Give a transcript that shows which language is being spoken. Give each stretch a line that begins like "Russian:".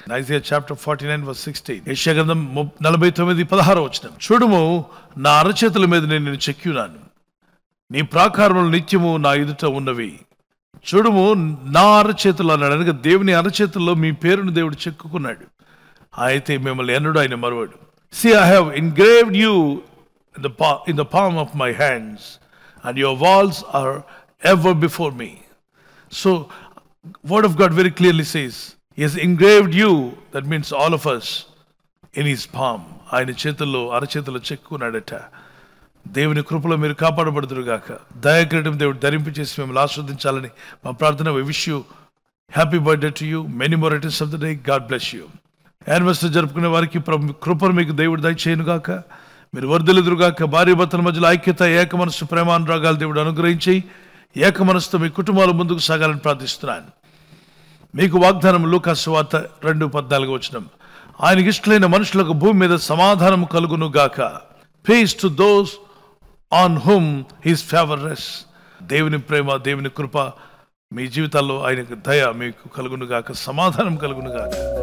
English: Isaiah chapter 49 verse 16.
Telugu: యెషయా గ్రంథం 49:16. చూడుము, నా అరచేతుల మీద నేను నిన్ను చెక్కియున్నాను, నీ ప్రాకారములు నిత్యము నా ఎదుట ఉన్నవి. చూడుము, నా అరచేతులు అన్నాడు. అనగా దేవుని అరచేతుల్లో మీ పేరును దేవుడు చెక్కుకున్నాడు. అయితే మిమ్మల్ని ఎన్నడూ ఆయన మరువడు.
English: See, I have engraved you in the palm of my hands, and your walls are ever before me. So Word of God very clearly says He has engraved you, that means all of us, in His palm.
Telugu: ఆయన చేతుల్లో, అరచేతుల్లో చెక్కున్నాడట. దేవుని కృపలో మీరు కాపాడబడుదురుగాక. దయాకిరీటం దేవుడు ధరింపు చేసి మిమ్మల్ని ఆస్వాదించాలని మా ప్రార్థన.
English: We wish you happy birthday to you, many more returns of the day. God bless you.
Telugu: Anniversary జరుపుకునే వారికి కృపను మీకు దేవుడు దయచేయునుగాక. మీరు వర్ధిల్లుదురుగాక. భార్య భర్తల మధ్యలో ఐక్యత, ఏక మనస్సు, ప్రేమానురాగాలు దేవుడు అనుగ్రహించి ఏక మనసుతో మీ కుటుంబాలు ముందుకు సాగాలని ప్రార్థిస్తున్నాను. మీకు వాగ్దానం లూకా సువార్త 2:14. ఆయనకి ఇష్టలైన మనుషులకు భూమి మీద సమాధానం కలుగును గాక.
English: Peace to those on whom his favor rests.
Telugu: దేవుని ప్రేమ, దేవుని కృప మీ జీవితాల్లో, ఆయనకు దయ మీకు కలుగును గాక, సమాధానం కలుగును గాక.